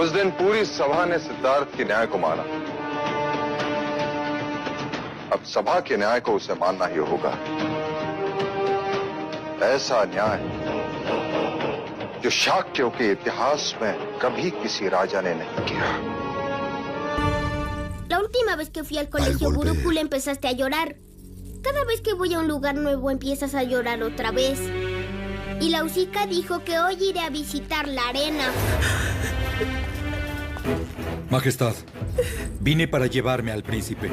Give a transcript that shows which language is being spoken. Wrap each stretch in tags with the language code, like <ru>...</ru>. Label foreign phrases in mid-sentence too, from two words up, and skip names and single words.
<hi>उस दिन पूरी सभा ने सिद्धार्थ के न्याय को माना। अब सभा के न्याय को उसे मानना ही होगा। ऐसा न्याय जो शाक्यों के इतिहास में कभी किसी राजा ने नहीं किया।</hi> <es>La última vez que fui al colegio Gurukul empezaste a llorar. Cada vez que voy a un lugar nuevo empiezas a llorar otra vez. Y la Usica dijo que hoy iré a visitar la arena. Majestad, vine para llevarme al príncipe.</es>